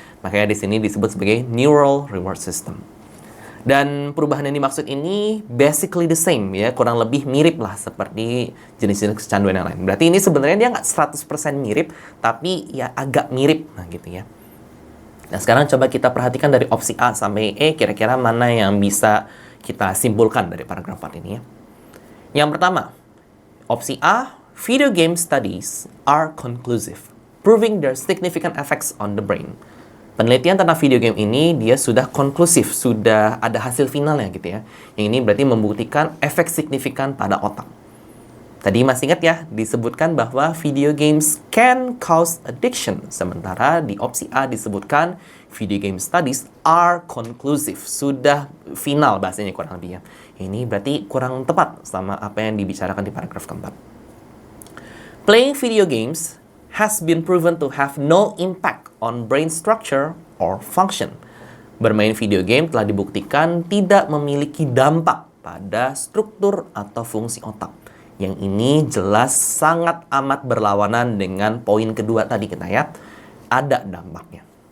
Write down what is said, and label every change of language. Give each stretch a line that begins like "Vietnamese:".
Indonesian: Makanya di sini disebut sebagai neural reward system. Dan perubahan yang dimaksud ini
English: basically the same
Indonesian: ya, kurang lebih mirip lah seperti jenis-jenis kecanduan yang lain. Berarti ini sebenarnya dia nggak 100% mirip, tapi ya agak mirip, nah gitu ya. Nah sekarang coba kita perhatikan dari opsi A sampai E, kira-kira mana yang bisa kita simpulkan dari paragraf 4 ini ya. Yang pertama, opsi A,
English: video game studies are conclusive, proving their significant effects on the brain.
Indonesian: Penelitian tentang video game ini dia sudah konklusif, sudah ada hasil finalnya gitu ya. Yang ini berarti membuktikan efek signifikan pada otak. Tadi masih ingat ya, disebutkan bahwa
English: video games can cause addiction.
Indonesian: Sementara di opsi A disebutkan
English: video game studies are conclusive,
Indonesian: sudah final bahasanya kurang lebih ya. Ini berarti kurang tepat sama apa yang dibicarakan di paragraf keempat.
English: Playing video games has been proven to have no impact on brain structure or function.
Indonesian: Bermain video game telah dibuktikan tidak memiliki dampak pada struktur atau fungsi otak. Yang ini jelas sangat amat berlawanan dengan poin kedua tadi kita ya. Ada dampaknya.